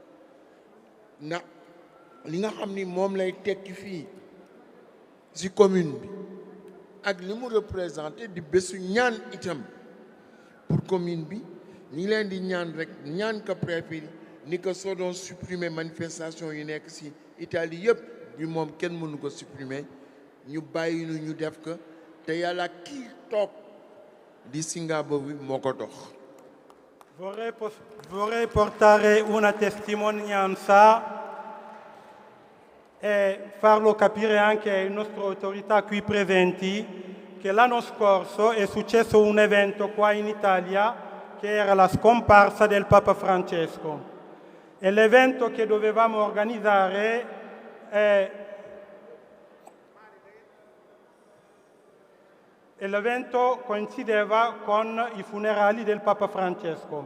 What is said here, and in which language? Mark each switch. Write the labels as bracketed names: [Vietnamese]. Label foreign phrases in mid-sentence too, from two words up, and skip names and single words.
[Wolof] ndax li nga xam ni moom lay tekki fii ci commune bi ak li mu représenté di bésu ñaan itam [French] pour commune [Wolof] bi ñi leen di ñaan rek ñaan ko préfet ni ko soo doon [French] supprimer manifestation [Wolof] yi nekk ci Italie yëpp bi moom kenn mënu ko supprimer ñu bàyyi nu ñu def ko te yàlla kii toog di Sindago bi moo ko dox. [Italian] Vorrei portare una testimonianza e farlo capire anche alle nostre autorità qui presenti che l'anno scorso è successo un evento qua in Italia che era la scomparsa del Papa Francesco e l'evento che dovevamo organizzare e l'evento coincideva con i funerali del Papa Francesco.